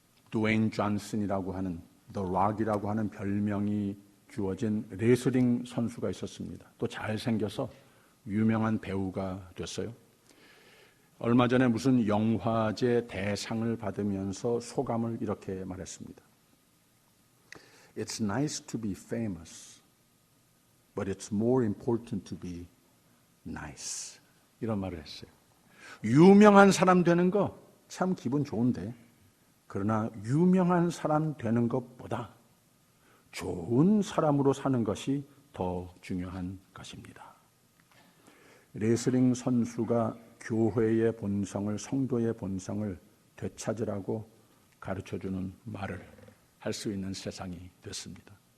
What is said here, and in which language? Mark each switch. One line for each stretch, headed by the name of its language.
Korean: 드웨인 존슨이라고 하는 The Rock이라고 하는 별명이 주어진 레슬링 선수가 있었습니다. 또 잘생겨서 유명한 배우가 됐어요. 얼마 전에 무슨 영화제 대상을 받으면서 소감을 이렇게 말했습니다.
English: It's nice to be famous, but it's more important to be nice.
Korean: 이런 말을 했어요. 유명한 사람 되는 거 참 기분 좋은데, 그러나 유명한 사람 되는 것보다 좋은 사람으로 사는 것이 더 중요한 것입니다. 레슬링 선수가 교회의 본성을, 성도의 본성을 되찾으라고 가르쳐주는 말을 할 수 있는 세상이 됐습니다.